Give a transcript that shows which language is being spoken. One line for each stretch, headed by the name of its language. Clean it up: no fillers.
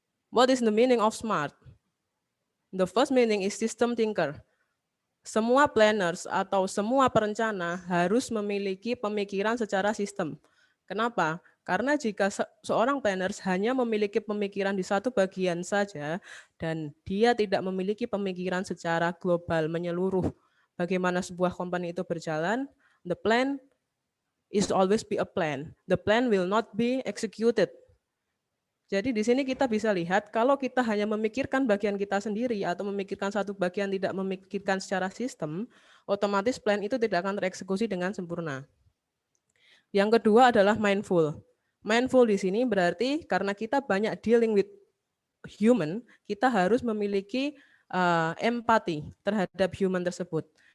English: What is the meaning of smart? The first meaning is system thinker.
Indonesian: Semua planners atau semua perencana harus memiliki pemikiran secara sistem. Kenapa? Karena jika seorang planners hanya memiliki pemikiran di satu bagian saja dan dia tidak memiliki pemikiran secara global menyeluruh bagaimana sebuah company itu berjalan,
English: the plan is always be a plan. The plan will not be executed.
Indonesian: Jadi di sini kita bisa lihat kalau kita hanya memikirkan bagian kita sendiri atau memikirkan satu bagian tidak memikirkan secara sistem, otomatis plan itu tidak akan tereksekusi dengan sempurna. Yang kedua adalah mindful. Mindful di sini berarti karena kita banyak
English: dealing with human,
Indonesian: kita harus memiliki empati terhadap human tersebut.